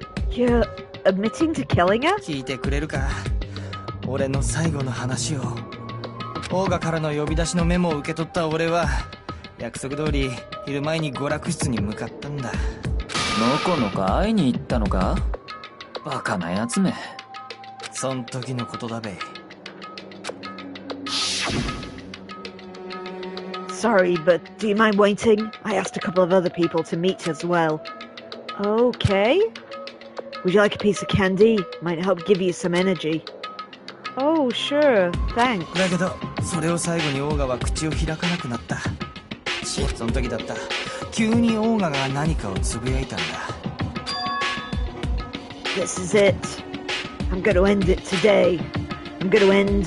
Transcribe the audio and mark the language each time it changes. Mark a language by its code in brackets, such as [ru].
[en] You're admitting to killing her? [ja] 聞いてくれるか。俺の最後の話を。オーガからの呼び出しのメモを受け取った俺は約束通り昼前に娯楽室に向かったんだ。のこのこ会いに行ったのか？バカなやつめ。そん時のことだべ。 [en] Sorry, but do you mind waiting? I asked a couple of other people to meet as well. Okay. Would you like a piece of candy? Might help give you some energy. Oh, sure. Thanks. [ja] だけどそれを最後にオーガは口を開かなくなった。その時だった。急にオーガが何かをつぶやいたんだ。 [en] This is it. I'm gonna end it today. I'm gonna end